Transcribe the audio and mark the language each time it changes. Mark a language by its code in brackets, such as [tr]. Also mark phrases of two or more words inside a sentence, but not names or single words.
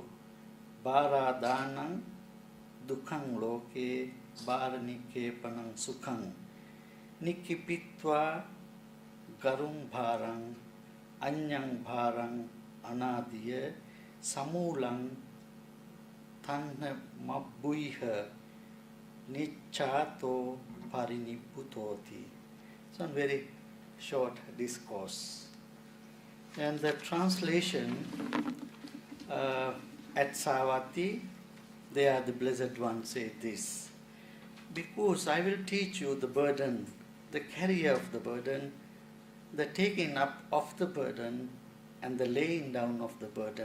[pi] Bharadanang Dukhang Loke, Bharanikepanang Sukhang, Nikipitva Garung Bharang, Anyang Bharang, Anadiya, Samulang, Tanha Mabbuiha, Nichato Pariniputoti. [en] It's a very short discourse. And the translation at Savatthi, there the Blessed One said this: because I will teach you the burden, the carrier of the burden, the taking up of the burden, and the laying down of the burden.